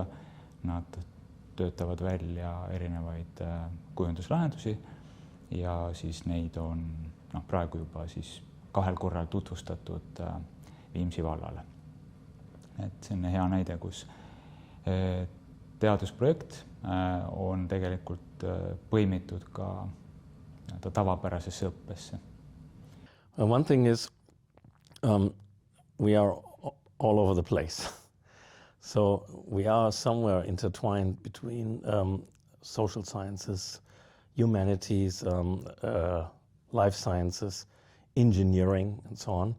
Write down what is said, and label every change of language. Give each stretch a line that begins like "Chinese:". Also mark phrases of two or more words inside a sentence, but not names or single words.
Estonian: Nad töötavad välja erinevaid kujunduslahendusi ja siis neid on praegu juba siis 2 korral tutvustatud Viimsi vallale. Et see on hea näide, kus teadusprojekt on tegelikult põimitud ka tavapärasesse õppesse.
English: One thing is we are all over the place. So we are somewhere intertwined between social sciences, humanities, life sciences, engineering, and so on.